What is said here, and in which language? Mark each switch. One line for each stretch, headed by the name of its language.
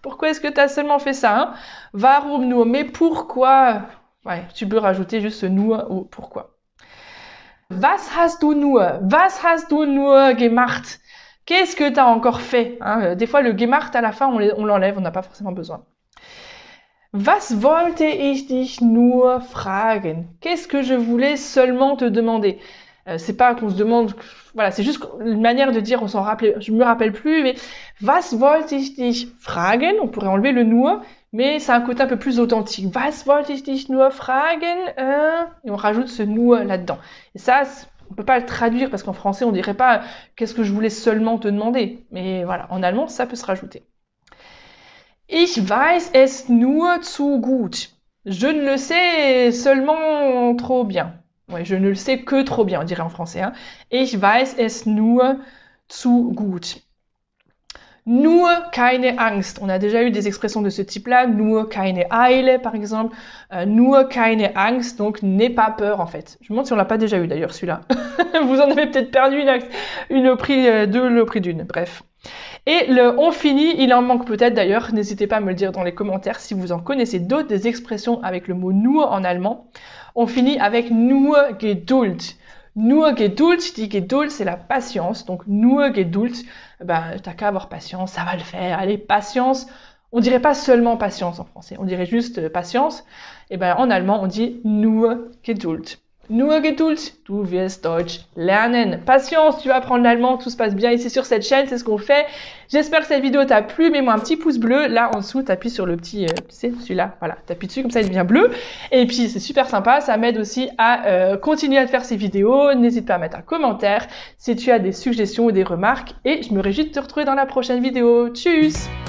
French: Pourquoi est-ce que tu as seulement fait ça, hein?
German: Warum nur?
French: Mais pourquoi? Ouais, tu peux rajouter juste ce nur ou pourquoi.
German: Was hast du nur? Was hast du nur gemacht?
French: Qu'est-ce que tu as encore fait, hein? Des fois, le gemacht à la fin, on l'enlève, on n'a pas forcément besoin.
German: Was wollte ich dich nur fragen?
French: Qu'est-ce que je voulais seulement te demander? C'est pas qu'on se demande, voilà, c'est juste une manière de dire, on s'en rappelle, je me rappelle plus, mais
German: was wollte ich dich fragen?
French: On pourrait enlever le nur, mais c'est un côté un peu plus authentique.
German: Was wollte ich dich nur fragen?
French: Et on rajoute ce nur là-dedans. Et ça, on peut pas le traduire parce qu'en français, on dirait pas qu'est-ce que je voulais seulement te demander. Mais voilà, en allemand, ça peut se rajouter.
German: Ich weiß es nur zu gut.
French: Je ne le sais seulement trop bien. Ouais, je ne le sais que trop bien, on dirait en français. Hein.
German: Ich weiß es nur zu gut. Nur keine Angst.
French: On a déjà eu des expressions de ce type-là.
German: Nur keine Eile,
French: par exemple.
German: Nur keine Angst,
French: donc n'aie pas peur, en fait. Je me demande si on l'a pas déjà eu, d'ailleurs, celui-là. Vous en avez peut-être perdu une au prix deux, le prix d'une. Bref. Et le on finit, il en manque peut-être d'ailleurs. N'hésitez pas à me le dire dans les commentaires si vous en connaissez d'autres, des expressions avec le mot nur en allemand. On finit avec nur Geduld. Nur Geduld, je dis Geduld, c'est la patience. Donc nur Geduld, t'as qu'à avoir patience, ça va le faire. Allez, patience. On dirait pas seulement patience en français, on dirait juste patience. Et en allemand, on dit nur Geduld.
German: Nur Geduld, du wirst Deutsch lernen.
French: Patience, tu vas apprendre l'allemand, tout se passe bien ici sur cette chaîne, c'est ce qu'on fait. J'espère que cette vidéo t'a plu, mets-moi un petit pouce bleu. Là en dessous, t'appuies sur le petit, tu sais, celui-là, voilà, t'appuies dessus, comme ça il devient bleu. Et puis c'est super sympa, ça m'aide aussi à continuer à faire ces vidéos. N'hésite pas à mettre un commentaire si tu as des suggestions ou des remarques. Et je me réjouis de te retrouver dans la prochaine vidéo. Tchuss!